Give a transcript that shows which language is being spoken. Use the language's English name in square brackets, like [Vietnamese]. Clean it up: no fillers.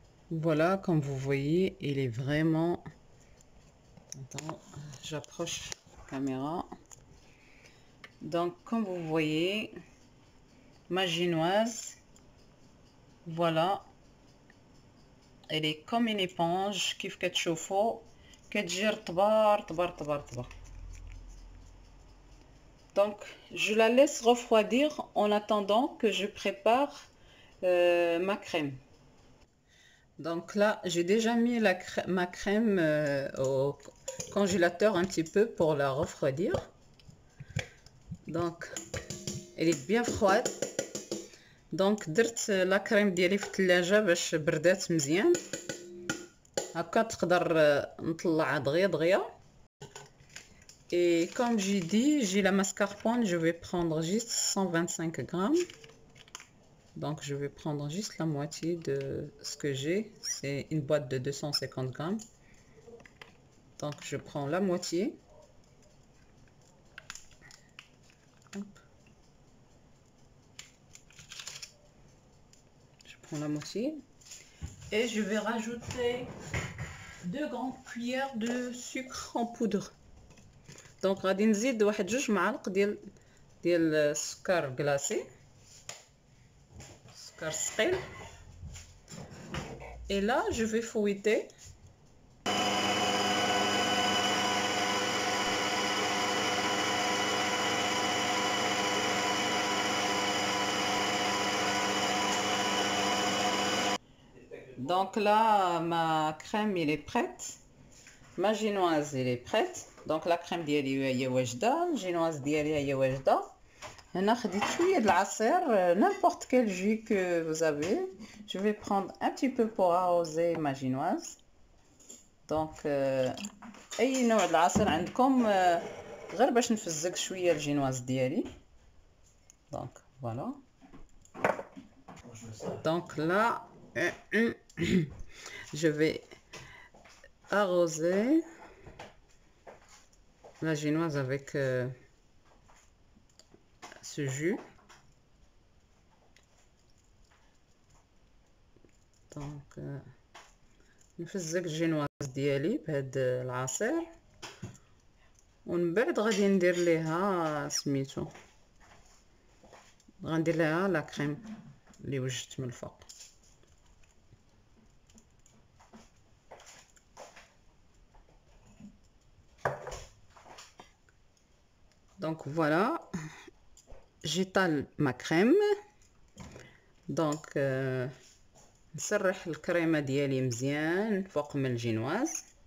[French] Voilà, comme vous voyez, il est vraiment... Attends, j'approche la caméra. Donc, comme vous voyez, ma génoise, voilà, elle est comme une éponge. [Arabic] كيف كتشوفوا كتجي رطبه رطبه رطبه رطبه. [French] Donc, je la laisse refroidir en attendant que je prépare ma crème. Donc là, j'ai déjà mis ma crème au congélateur un petit peu pour la refroidir. Donc, elle est bien froide. [Arabic] Donc درت لا كريم ديالي في الثلاجه باش بردات مزيان هكا تقدر نطلعها دغيا دغيا. [French] Et comme j'ai dit, j'ai la mascarpone, je vais prendre juste 125 grammes. Donc je vais prendre juste la moitié de ce que j'ai. C'est une boîte de 250 grammes. Donc je prends la moitié. Hop. Je prends la moitié. Et je vais rajouter 2 grandes cuillères de sucre en poudre. [Arabic] Donc غادي نزيد واحد 2 معالق ديال السكر كلاصي، سكر ثقيل. [French] Et là je vais fouetter. Donc là ma crème elle est prête, ma génoise elle est prête. [Arabic] Donc la crème ديالي هي واجده، الجينواز ديالي هي واجده. هنا خديت شويه د العصير [French] n'importe quel jus que vous avez. Je vais prendre un petit peu pour arroser ma génoise. [Arabic] Donc اي نوع د العصير عندكم غير باش نفزق شويه الجينواز ديالي. [French] Donc voilà. Donc là je vais arroser la génoise avec ce jus. [Arabic] Donc نفزق الجينواز ديالي بهاد العصير ومن بعد غادي ندير ليها سميتو، غندير ليها لا كريم اللي وجدت من الفوق. [French] Donc voilà, j'étale ma crème. [Arabic] Donc نسرح الكريمه ديالي مزيان فوق من الجينواز.